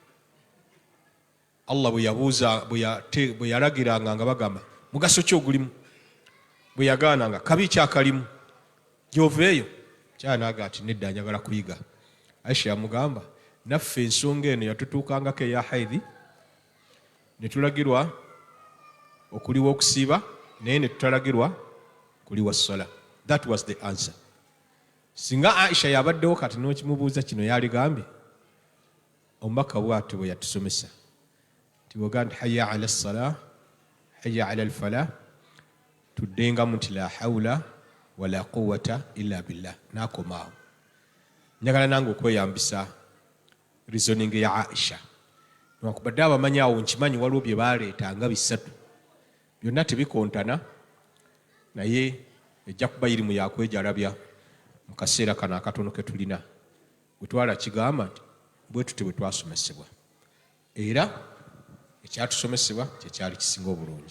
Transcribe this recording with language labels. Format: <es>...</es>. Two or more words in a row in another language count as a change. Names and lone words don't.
<lg>Allah bwe yalagiranga nga bagamba mugaso ki ogulimu, bwe yagaananga kabi kyakalimu, gy'oveeyo. Kyala n'aga ati nedda, njagala kuyiga. Aisha yamugamba naffe ensonga eno yatutuukangako eya haidhi, ne tulagirwa okuliwa okusiiba, naye ne tutalagirwa kuliwa ssala.</lg> <en>That was the answer.</en> <lg>Singa Aisha yabaddewo kati n'okimubuuza kino yaligambye, omubaka bw'atyo bwe yatusomesa nti bw'ogaa nti</lg> <ar>حي على الصلاة حي على الفلاح,</ar> <lg>tuddengamu nti</lg> <ar>لا حول ولا قوة إلا بالله,</ar> <lg>n'akomaawo. Njagala nange okweyambisa reasoning ya Aisha, newankubadde abamanyi awo nkimanyi waliwo bye baleetanga bisatu, byonna tebikontana, naye ejja kuba irimu yakwejalabya mu kaseera kano akatono ke tulina bwe twala kigamba nti bwe tuti bwe twasomesebwa era ekyatusomesebwa kyekyali kisinga obulungi.</lg>